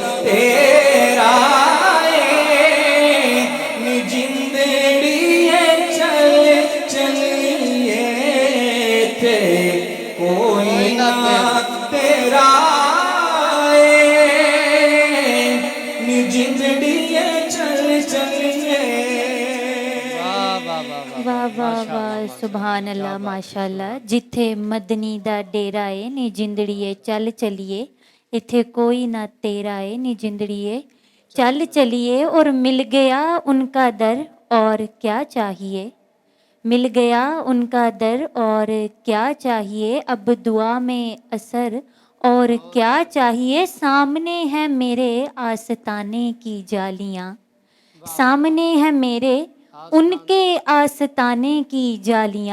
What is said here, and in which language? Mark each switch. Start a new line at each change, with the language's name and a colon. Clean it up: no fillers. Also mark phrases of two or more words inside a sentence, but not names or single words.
Punjabi: ਤੇਰਾ ਨੀ ਜਿੰਦੜੀਏ ਚੱਲ ਚੱਲੀਏ ਥੇ ਕੋਈ ਨਾ ਤੇਰਾ ਨੀ ਜਿੰਦੜੀਏ ਚੱਲ ਚੱਲੀਏ। ਵਾਹ ਵਾਹ ਵਾਹ ਵਾਹ ਵਾਹ ਵਾਹ
Arabic: سبحان الله ما شاء الله.
Punjabi: ਜਿੱਥੇ ਮਦਨੀ ਦਾ ਡੇਰਾ ਏ ਨੀ ਜਿੰਦੜੀਏ ਚੱਲ ਚਲੀਏ, ਇੱਥੇ ਕੋਈ ਨਾ ਤੇਰਾ ਏ ਨੀ ਜਿੰਦੜੀਏ ਚੱਲ ਚਲੀਏ।
Urdu: اور مل گیا ان کا در اور کیا چاہیے، مل گیا ان کا در اور کیا چاہیے. اب دعا میں اثر اور کیا چاہیے. سامنے ہے میرے آستانے کی جالیاں، سامنے ہے میرے ان کے آستانے کی جالیاں.